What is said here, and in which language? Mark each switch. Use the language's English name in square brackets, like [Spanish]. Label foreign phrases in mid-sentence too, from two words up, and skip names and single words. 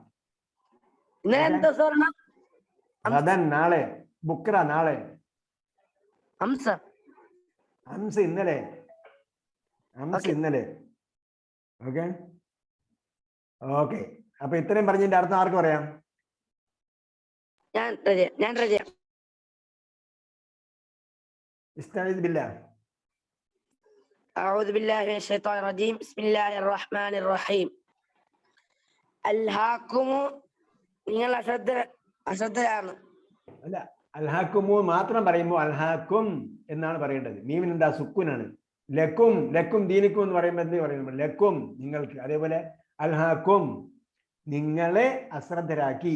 [Malayalam] ഗദൻ നാളെ, ബുക്ര നാളെ, അംസ് ഇന്നലെ, അംസ് ഇന്നലെ. [English] okay okay. [Malayalam] അപ്പൊ ഇത്രയും പറഞ്ഞതിന്റെ അർത്ഥം ആർക്ക് പറയാം? ഞാൻ റജ. [Arabic] استعذ بالله. أعوذ بالله من الشيطان الرجيم. بسم الله الرحمن الرحيم. ألهاكم [Malayalam] നിങ്ങൾ അശ്രദ്ധരാണ്. അല്ല, അൽഹാക്കുമു മാത്രം പറയുമ്പോൾ അൽഹാക്കും എന്നാണ് പറയേണ്ടത്. മീമിന് എന്താ? സുക്കൂനാണ്. ലക്കും, [Arabic] لكم دينكم [Malayalam] എന്ന് പറയുമ്പോൾ എന്ത് പറയുമ്പോൾ ലക്കും, നിങ്ങൾക്ക്. അതേപോലെ അൽഹാക്കും, നിങ്ങളെ അശ്രദ്ധരാക്കി.